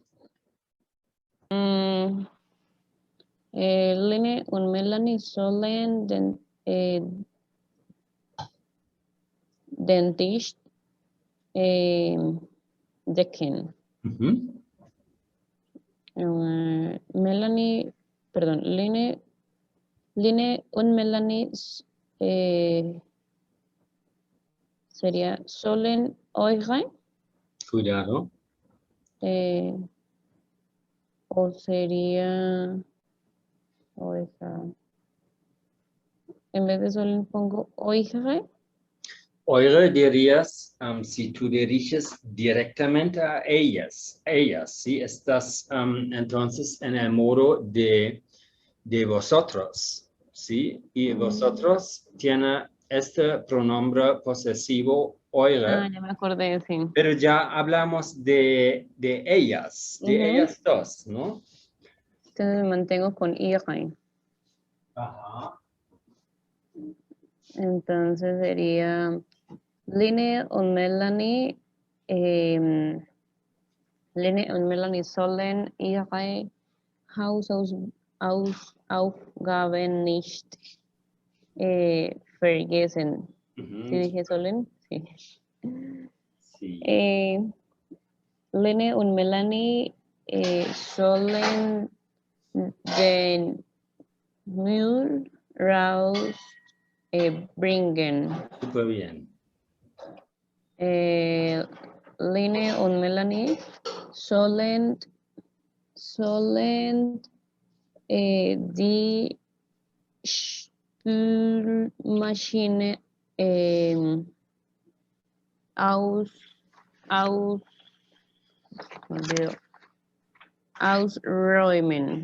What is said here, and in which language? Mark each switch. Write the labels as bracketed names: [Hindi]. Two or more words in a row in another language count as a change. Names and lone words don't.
[German] Line und Melanie sollen den Tisch decken. [Spanish] Melanie, perdón, Line und Melanie sería [German] sollen eure. [Spanish] Cuidado. O sería o esa. En vez de sollen pongo eure. Eure dirías, si tú diriges directamente a ellas, ¿sí? Estás entonces en el modo de vosotros, ¿sí? Y vosotros tiene este pronombre posesivo eure. Ah, ya me acordé, sí. Pero ya hablamos de ellas, ellas dos, ¿no? Entonces me mantengo con ihre. Ajá. Entonces sería Line und Melanie. [German] Line und Melanie sollen ihre Hausaufgaben nicht vergessen. [Spanish] ¿Sí dije sollen? Sí. Sí. [German] Line und Melanie sollen den Müll, raus, bringen. [Spanish] Super bien. [German] Line und Melanie sollen die Spülmaschine ausräumen.